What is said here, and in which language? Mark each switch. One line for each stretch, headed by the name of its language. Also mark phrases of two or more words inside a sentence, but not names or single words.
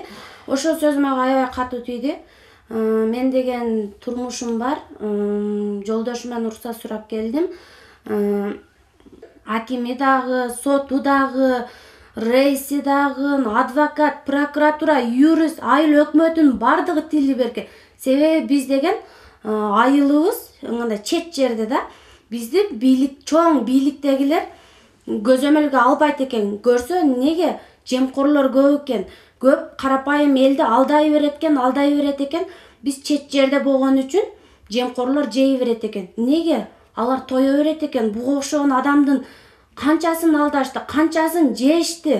Kyrgyz: Ошол сөзүмө аябай катуу тийди. Мен деген турмушум бар, жолдошумдан уруксат сурап келдим. Акими дагы, соту дагы, рейси дагы, адвокат, прокуратура, юрист, айыл өкмөтүнүн бардыгы тили берген. Себеби биз деген айылыбыз мындай чет жерде да. Бизде көбүн biylиктегилер көзөмөлгө албайт экен. Көрсө неге жемкорлор көп экен. Көп карапайым элди алдай берет экен. Биз чет жерде болгон үчүн жемкорлор жей берет экен. Неге алар тое берет экен? Буга окшогон адамдын канчасын алдашты, канчасын жешти.